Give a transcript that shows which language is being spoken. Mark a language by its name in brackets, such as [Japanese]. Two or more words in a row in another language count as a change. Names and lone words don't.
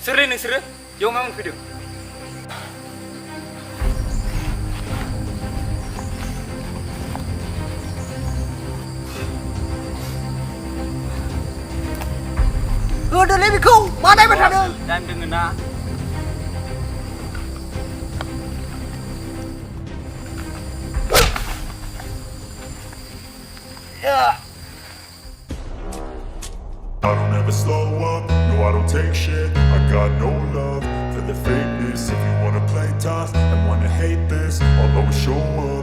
[Bodo] नोंसोरो बेयाव मा मोनफैदों? होदोलै बेखौ मा नायबाय थादों? टाइम दोङो ना? [English] I don't ever slow up, no I don't take shit. I got no love for the fakeness. If you wanna play tough and wanna hate this, I'll always show up.